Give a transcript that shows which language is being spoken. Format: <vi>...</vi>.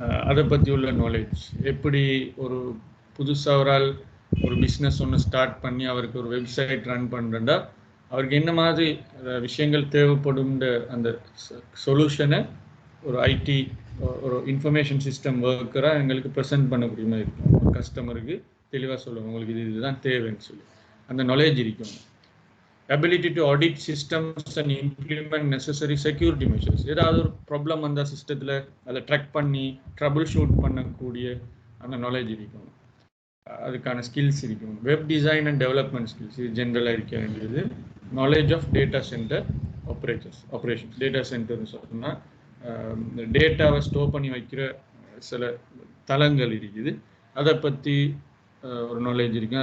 <ta>அதை பற்றி உள்ள நாலேஜ், எப்படி ஒரு புதுசாக ஒரு ஆள் ஒரு பிஸ்னஸ் ஒன்று ஸ்டார்ட் பண்ணி அவருக்கு ஒரு வெப்சைட் ரன் பண்ணுறா, அவருக்கு என்ன மாதிரி விஷயங்கள் தேவைப்படும், அந்த சொல்யூஷனை ஒரு ஐடி ஒரு இன்ஃபர்மேஷன் சிஸ்டம் ஒர்க்கராக எங்களுக்கு ப்ரெசென்ட் பண்ணக்கூடிய மாதிரி இருக்கும். ஒரு கஸ்டமருக்கு தெளிவாக சொல்லுவோம், உங்களுக்கு இதுதான் தேவைன்னு சொல்லி அந்த நாலேஜ் இருக்கும்.</ta> <en>ability to audit systems and implement necessary security measures.</en> <ta>ஏதாவது ஒரு ப்ராப்ளம் வந்தால் சிஸ்டத்தில் அதை ட்ராக் பண்ணி ட்ரபிள் ஷூட் பண்ணக்கூடிய அந்த நாலேஜ் இருக்கும், அதுக்கான ஸ்கில்ஸ் இருக்கும். Web design and development skills, இது ஜென்ரலாக இருக்க வேண்டியது. Knowledge of data centre operation. Data சென்டர்னு சொன்னால் டேட்டாவை ஸ்டோர் பண்ணி வைக்கிற சில தளங்கள் இருக்குது, அதை பற்றி ஒரு நாலேஜ் இருக்கும்.</ta>